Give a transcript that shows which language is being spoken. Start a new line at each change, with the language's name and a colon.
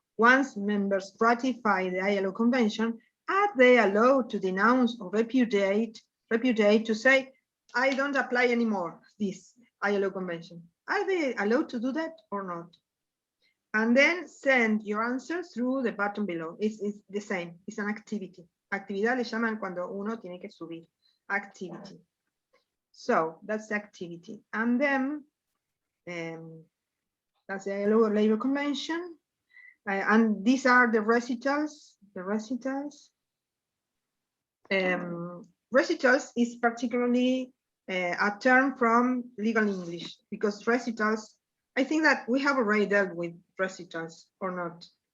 English: Once members ratify the ILO Convention, are they allowed to denounce or repudiate to say, I don't apply anymore this ILO Convention? Are they allowed to do that or not? And then send your answer through the button below. It's the same, it's an activity.
Spanish: Actividad le llaman cuando uno tiene que subir.
English: Activity. So that's the activity. And then that's the ILO Labor Convention. And these are the recitals. The recitals. Recitals is particularly a term from legal English, because recitals, I think that we have already dealt with recitals or not.